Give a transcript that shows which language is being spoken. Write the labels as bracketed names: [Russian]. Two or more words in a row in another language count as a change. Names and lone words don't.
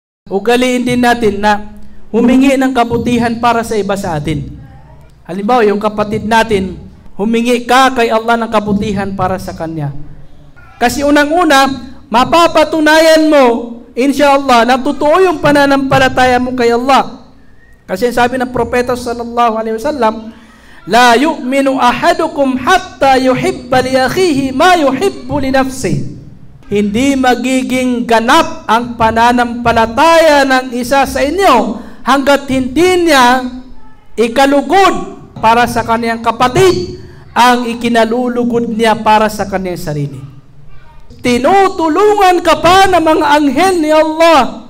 [Filipino] ugaliin din natin na humingi ng kabutihan para sa iba sa atin. Halimbawa, yung kapatid natin, humingi ka kay Allah ng kabutihan para sa kanya. Kasi unang-una, mapapatunayan mo, inshallah, na totoo yung pananampalataya mo kay Allah. Kasi sabi ng propeta [Arabic] صلى الله عليه وسلم لا يؤمن أحدكم حتى يحب لأخيه ما يحب لنفسه. [Filipino] Hindi magiging ganap ang pananampalataya ng isa sa inyo hanggat hindi niya ikalugod para sa kaniyang kapatid ang ikinalulugod niya para sa kaniyang sarili. Tinutulungan ka pa ng mga anghel ni Allah.